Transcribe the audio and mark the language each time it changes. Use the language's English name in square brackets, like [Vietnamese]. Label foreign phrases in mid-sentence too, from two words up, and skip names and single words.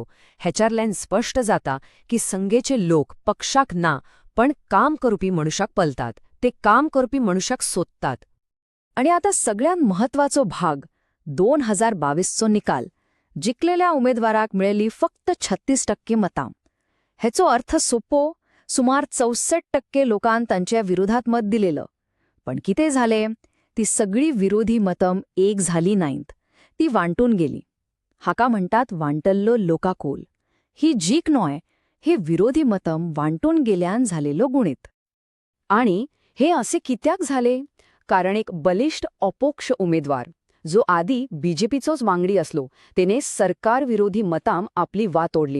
[Konkani] हेच्यारल्यान स्पष्ट जाता की संघेचे लोक पक्षाक ना पण काम करपी मनुष्याक पलतात, ते काम करपी मनुष्याक सोदतात. आणि आता सगळ्यात महत्वाचो भाग 2022चो निकाल. जिकलेल्या उमेदवाराक मिळेली फक्त 36% मतां. हेचो अर्थ सोपो, सुमार 64% लोकांन तांच्या विरोधात मत दिलेलं. पण कितें झाले? ती सगळी विरोधी मतं एक झाली नाहीत, ती वांटून गेली. हाका म्हणटात वांटल्लो लोकाकोल. ही जीक न्हय, हे विरोधी मतं वांटून गेल्यान झालेलो गुणित. आणि हे असे कित्याक झाले? कारण एक बलिष्ठ अपोक्ष उमेदवार जो आधी बीजेपीचोच वांगडी असलो तेने सरकारविरोधी मताम आपली वाट ओढली.